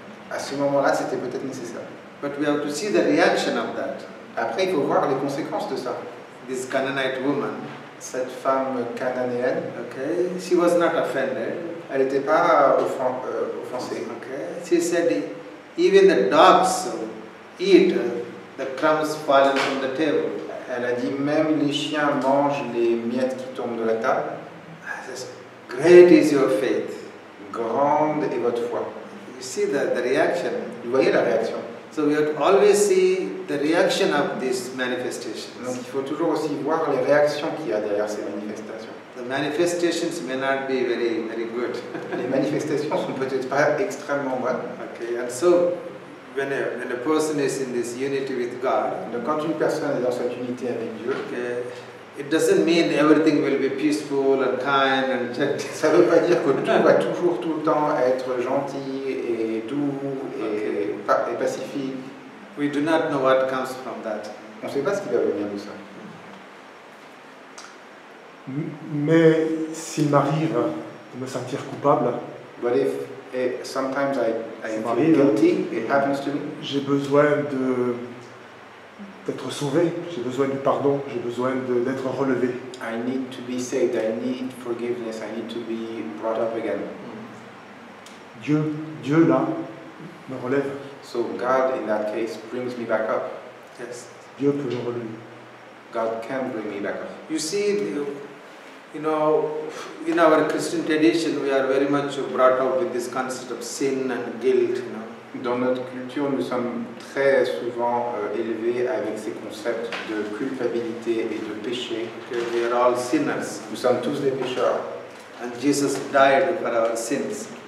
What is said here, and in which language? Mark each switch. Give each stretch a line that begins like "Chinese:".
French: À ce moment-là, c'était peut-être nécessaire.
English: But we have to see the reaction of that.
French: Après, il faut voir les conséquences de ça.
English: This Canaanite woman,
French: cette femme cananéenne,
English: okay, she was not offended.
French: Elle n'était pas offensée.
English: Okay, she said, even the dogs eat the crumbs fallen from the table.
French: Elle a dit même les chiens mangent les miettes qui tombent de la table.
English: Great is your faith.
French: Grande est votre foi.
English: You see the reaction.
French: Vous voyez la réaction.
English: So we have to always see the reaction of these manifestations.
French: Donc il faut toujours aussi voir les réactions qu'il y a derrière ces manifestations.
English: The manifestations may not be very good.
French: Les manifestations sont peut-être pas extrêmement bonnes.
English: Okay, and so when a person is in this unity with God,
French: donc quand une personne est dans cette unité avec Dieu,
English: okay, it doesn't mean everything will be peaceful and kind and gentle.
French: Ça ne veut pas dire que tout va toujours tout le temps être gentil et doux et pacifique.
English: We do not know what comes from that.
French: On ne sait pas ce qui va venir de ça. Mais s'il m'arrive de me sentir coupable,
English: But if sometimes I feel
French: m'arrive,
English: guilty, it happens to me.
French: j'ai besoin d'être sauvé, j'ai besoin du pardon, j'ai besoin d'être relevé.
English: I need to be saved, I need forgiveness, I need to be brought up again.
French: Dieu là, me relève.
English: So God, in that case, brings me back up. Yes.
French: Dieu peut me relever.
English: God can bring me back up. You see, you know, in our Christian tradition, we are very much brought up with this concept of sin and guilt, you know.
French: Dans notre culture, nous sommes très souvent élevés avec ces concepts de culpabilité et de péché.
English: Okay, we are all sinners.
French: Nous sommes tous des pécheurs.
English: And Jesus died for our sins.